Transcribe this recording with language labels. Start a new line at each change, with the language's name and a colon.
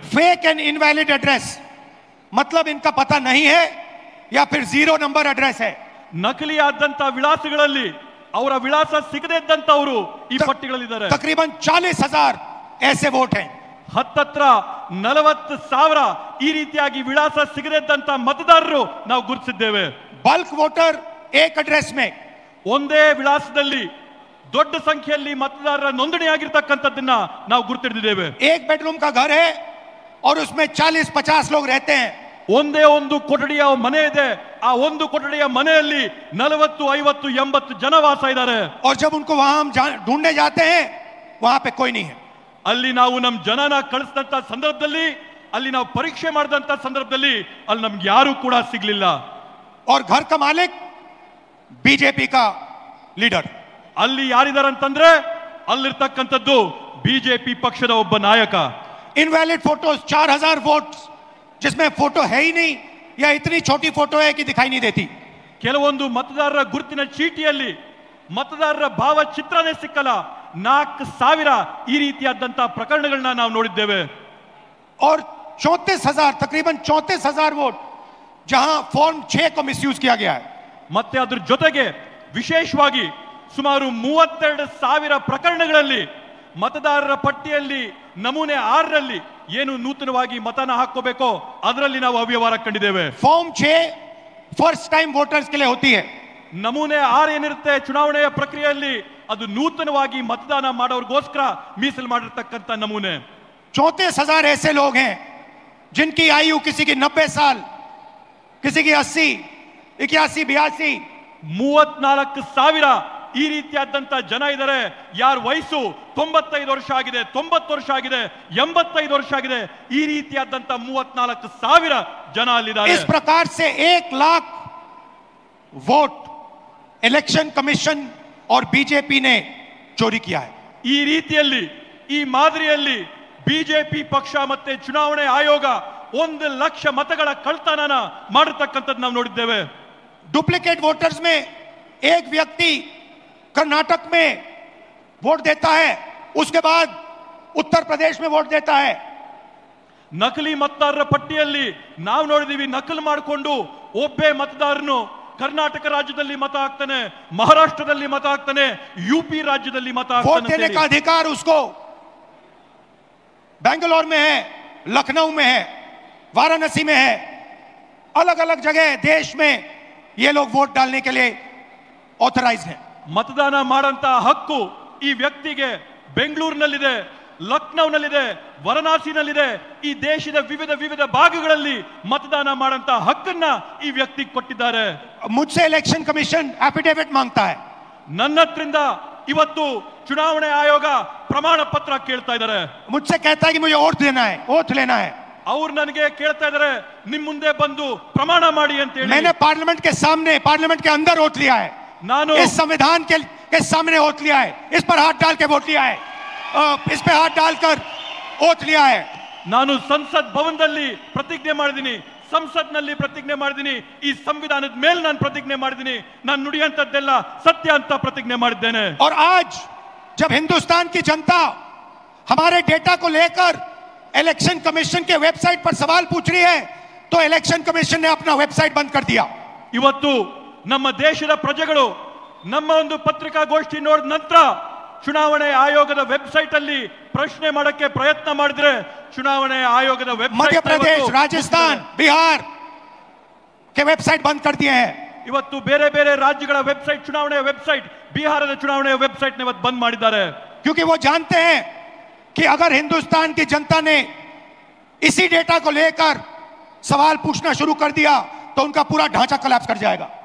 Hindi: Fake and invalid address मतलब इनका पता नहीं है या फिर 0 नंबर एड्रेस है.
Kannada: ನಕಲಿಯಾದಂತ ವಿಳಾಸಗಳಲ್ಲಿ ಅವರ ವಿಳಾಸ ಸಿಗದೇ ಇದ್ದಂತವರು ಈ ಪಟ್ಟಿಗಳಲ್ಲಿದ್ದಾರೆ.
Hindi: तकरीबन 40,000 ऐसे वोट हैं.
Kannada: ಹತ್ತತ್ರ 40,000 ಈ ರೀತಿಯಾಗಿ ವಿಳಾಸ ಸಿಗದೇ ಇದ್ದಂತ ಮತದಾರರು ನಾವು ಗುರುತಿಸಿದ್ದೇವೆ.
Hindi: बल्क वोटर एक एड्रेस में
Kannada: ಒಂದೇ ವಿಳಾಸದಲ್ಲಿ ದೊಡ್ಡ ಸಂಖ್ಯೆಯಲ್ಲಿ ಮತದಾರರ ನೋಂದಣಿಯಾಗಿರ್ತಕ್ಕಂಥದ್ದನ್ನ ನಾವು ಗುರುತಿಡಿದ್ದೇವೆ.
Hindi: एक बेडरूम का घर है और उसमें 40-50 लोग रहते हैं.
Kannada: ಒಂದೇ ಒಂದು ಕೊಠಡಿಯ ಮನೆ ಇದೆ. ಆ ಒಂದು ಕೊಠಡಿಯ ಮನೆಯಲ್ಲಿ 40, 50, 80 ಜನ ವಾಸ ಇದ್ದಾರೆ.
Hindi: और जब उनको वहां हम ढूंढने जाते हैं वहां पे कोई नहीं है.
Kannada: ಅಲ್ಲಿ ನಾವು ನಮ್ಮ ಜನನ ಕಳಿಸಿದಂತ ಸಂದರ್ಭದಲ್ಲಿ ಅಲ್ಲಿ ನಾವು ಪರೀಕ್ಷೆ ಮಾಡಿದಂತ ಸಂದರ್ಭದಲ್ಲಿ ಅಲ್ಲಿ ನಮ್ಗೆ ಯಾರು ಕೂಡ ಸಿಗ್ಲಿಲ್ಲ.
Hindi: और घर का मालिक बीजेपी का लीडर.
Kannada: ಅಲ್ಲಿ ಯಾರಿದ್ದಾರೆ ಅಂತಂದ್ರೆ ಅಲ್ಲಿರ್ತಕ್ಕಂಥದ್ದು ಬಿಜೆಪಿ ಪಕ್ಷದ ಒಬ್ಬ ನಾಯಕ.
Hindi: इनवैलिड फोटोज 4,000 वोट जिसमें फोटो है ही नहीं या इतनी छोटी फोटो है कि दिखाई नहीं देती.
Kannada: ಕೆಲವೊಂದು ಮತದಾರರ ಗುರುತಿನ ಚೀಟಿಯಲ್ಲಿ ಮತದಾರರ ಭಾವಚಿತ್ರನೇ ಸಿಕ್ಕಲ್ಲ. 4,000 ಈ ರೀತಿಯಾದಂತ ಪ್ರಕರಣಗಳನ್ನ ನಾವು ನೋಡಿದ್ದೇವೆ.
Hindi: और 34,000 तकरीबन 34,000 वोट जहां फॉर्म 6 को मिसयूज किया गया है.
Kannada: ಮತ್ತೆ ಅದ್ರ ಜೊತೆಗೆ ವಿಶೇಷವಾಗಿ ಸುಮಾರು 32,000 ಪ್ರಕರಣಗಳಲ್ಲಿ ಮತದಾರರ ಪಟ್ಟಿಯಲ್ಲಿ ನಮೂನೆ 6ರಲ್ಲಿ ಏನು ನೂತನವಾಗಿ ಮತನ ಹಾಕೋಬೇಕೋ ಅದರಲ್ಲಿ ನಾವು ಅವ್ಯವಹಾರ ಕಂಡಿದ್ದೇವೆ.
Hindi: फॉर्म 6 फर्स्ट टाइम वोटर्स के लिए होती है.
Kannada: ನಮೂನೆ 6 ಏನಿರುತ್ತೆ ಚುನಾವಣೆಯ ಪ್ರಕ್ರಿಯೆಯಲ್ಲಿ ಅದು ನೂತನವಾಗಿ ಮತದಾನ ಮಾಡೋರ್ಗೋಸ್ಕರ ಮೀಸಲು ಮಾಡಿರ್ತಕ್ಕಂಥ ನಮೂನೆ.
Hindi: 34,000 ऐसे लोग हैं जिनकी आयु किसी की 90 साल, किसी की 80, 81, 82.
Kannada: 34,000 ಈ ರೀತಿಯಾದಂತ ಜನ ಇದ್ದಾರೆ. ಯಾರ ವಯಸ್ಸು 95 ವರ್ಷ ಆಗಿದೆ, 90 ವರ್ಷ ಆಗಿದೆ, 85 ವರ್ಷ ಆಗಿದೆ. ಈ ರೀತಿಯಾದಂತ 34,000 ಜನ ಅಲ್ಲಿದ್ದಾರೆ.
Hindi: इस प्रकार से 1 लाख वोट इलेक्शन कमीशन और बीजेपी ने चोरी किया है.
Kannada: ಈ ರೀತಿಯಲ್ಲಿ ಈ ಮಾದರಿಯಲ್ಲಿ ಬಿಜೆಪಿ ಪಕ್ಷ ಮತ್ತೆ ಚುನಾವಣೆ ಆಯೋಗ 1 ಲಕ್ಷ ಮತಗಳ ಕಳ್ತನನ ಮಾಡಿರ್ತಕ್ಕಂಥದ್ದು ನಾವು ನೋಡಿದ್ದೇವೆ.
Hindi: डुप्लीकेट वोटर्स में एक व्यक्ति कर्नाटक में वोट देता है, उसके बाद उत्तर प्रदेश में वोट देता है.
Kannada: ನಕಲಿ ಮತದಾರರ ಪಟ್ಟಿಯಲ್ಲಿ ನಾವು ನೋಡಿದೀವಿ ನಕಲು ಮಾಡಿಕೊಂಡು ಒಬ್ಬೇ ಮತದಾರನು ಕರ್ನಾಟಕ ರಾಜ್ಯದಲ್ಲಿ ಮತ ಹಾಕ್ತಾನೆ, ಮಹಾರಾಷ್ಟ್ರದಲ್ಲಿ ಮತ ಹಾಕ್ತಾನೆ, यूपी राज्यದಲ್ಲಿ ಮತ
Hindi: वोट
Kannada: ಹಾಕ್ತಾನೆ.
Hindi: देने का अधिकार उसको बेंगलोर में है, लखनऊ में है, वाराणसी में है, अलग अलग जगह देश में ये लोग वोट डालने के लिए ऑथराइज्ड हैं.
Kannada: ಮತದಾನ ಮಾಡಂತ ಹಕ್ಕು ಈ ವ್ಯಕ್ತಿಗೆ ಬೆಂಗಳೂರಿನಲ್ಲಿದೆ, ಲಕ್ನೌನಲ್ಲಿದೆ, ವಾರಣಾಸಿನಲ್ಲಿದೆ. ಈ ದೇಶದ ವಿವಿಧ ಭಾಗಗಳಲ್ಲಿ ಮತದಾನ ಮಾಡಂತ ಹಕ್ಕನ್ನ ಈ ವ್ಯಕ್ತಿಗೆ ಕೊಟ್ಟಿದ್ದಾರೆ.
Hindi: मुझसे इलेक्शन कमीशन एफिडेविट मांगता है.
Kannada: ನನ್ನ ಹತ್ರಿಂದ ಇವತ್ತು ಚುನಾವಣೆ ಆಯೋಗ ಪ್ರಮಾಣ ಪತ್ರ ಕೇಳ್ತಾ ಇದ್ದಾರೆ.
Hindi: मुझसे कहता है कि मुझे वोट देना है, वोट लेना है.
Kannada: ಅವ್ರು ನನಗೆ ಕೇಳ್ತಾ ಇದ್ದಾರೆ ನಿಮ್ ಮುಂದೆ ಬಂದು प्रमाण ಮಾಡಿ ಅಂತ ಹೇಳಿ.
Hindi: मैंने पार्लियामेंट के सामने, पार्लियामेंट के अंदर वोट लिया है.
Kannada: ನಾನು
Hindi: इस संविधान के के सामने ओथ लिया है, इस पर हाथ डाल के वोट लिया है, इस पे हाथ डालकर ओथ लिया है।
Kannada: ನಾನು ಸಂಸತ್ ಭವನದಲ್ಲಿ ಪ್ರತಿಜ್ಞೆ ಮಾಡಿದ್ದೀನಿ, ಸಂಸತ್ನಲ್ಲಿ ಪ್ರತಿಜ್ಞೆ ಮಾಡಿದ್ದೀನಿ, ಈ ಸಂವಿಧಾನದ ಮೇಲೆ ನಾನು ಪ್ರತಿಜ್ಞೆ ಮಾಡಿದ್ದೀನಿ, ನಾನು ನುಡಿಯಂತದ್ದೆಲ್ಲ ಸತ್ಯ ಅಂತ ಪ್ರತಿಜ್ಞೆ ಮಾಡಿದ್ದೇನೆ।
Hindi: और आज जब हिंदुस्तान की जनता हमारे डेटा को लेकर इलेक्शन कमीशन के वेबसाइट पर सवाल पूछ रही है, तो इलेक्शन कमीशन ने अपना वेबसाइट बंद कर दिया।
Kannada: ಇವತ್ತು ನಮ್ಮ ದೇಶದ ಪ್ರಜೆಗಳು ನಮ್ಮ ಒಂದು ಪತ್ರಿಕಾಗೋಷ್ಠಿ ನೋಡಿದ ನಂತರ ಚುನಾವಣೆ ಆಯೋಗದ ವೆಬ್ಸೈಟ್ ಅಲ್ಲಿ ಪ್ರಶ್ನೆ ಮಾಡಕ್ಕೆ ಪ್ರಯತ್ನ ಮಾಡಿದ್ರೆ ಚುನಾವಣೆ ಆಯೋಗದ ವೆಬ್ಸೈಟ್
Hindi: मध्य प्रदेश, राजस्थान, बिहार के वेबसाइट बंद कर दिए हैं।
Kannada: ಇವತ್ತು ಬೇರೆ ಬೇರೆ ರಾಜ್ಯಗಳ ವೆಬ್ಸೈಟ್, ಚುನಾವಣೆಯ ವೆಬ್ಸೈಟ್, ಬಿಹಾರದ ಚುನಾವಣೆಯ ವೆಬ್ಸೈಟ್ ನ ಇವತ್ತು ಬಂದ್ ಮಾಡಿದ್ದಾರೆ।
Hindi: क्योंकि वो जानते हैं कि अगर हिंदुस्तान की जनता ने इसी डेटा को लेकर सवाल पूछना शुरू कर दिया तो उनका पूरा ढांचा कोलैप्स कर जाएगा।